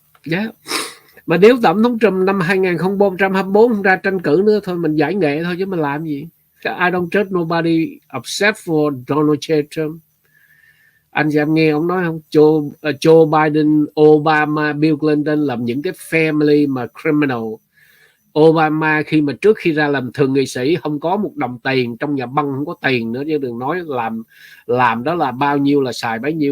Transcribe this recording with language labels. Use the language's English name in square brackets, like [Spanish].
[Vietnamese] Yeah. Mà nếu tổng thống Trump năm 2024 không ra tranh cử nữa thôi, mình giải nghệ thôi chứ mình làm gì. [English] I don't trust nobody except for Donald J. Trump. [Vietnamese] Anh em nghe ông nói không, Joe Biden, Obama, Bill Clinton làm những cái family mà criminal. Obama trước khi ra làm thượng nghị sĩ không có một đồng tiền, trong nhà băng không có tiền nữa, chứ đừng nói làm đó là bao nhiêu là xài bấy nhiêu.